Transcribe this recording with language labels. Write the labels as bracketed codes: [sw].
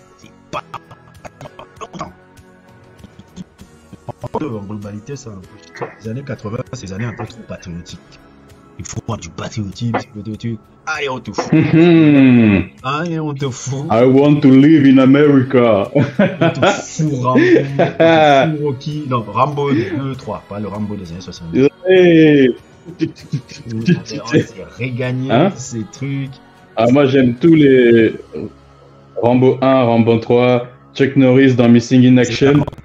[fr] C'est pas longtemps. En globalité, ça, les années 80, c'est des années un peu trop patriotiques. Il faut avoir du patriotisme, allez, on te fout. Allez, on te fout. [en] I want to live in America. [fr] On te fout Rambo. Rocky. Non, Rambo 2, 3, pas le Rambo des années 70. Hey. On s'est régagné ces trucs. Ah, moi, j'aime tous les Rambo 1, Rambo 3, Chuck Norris dans Missing in Action.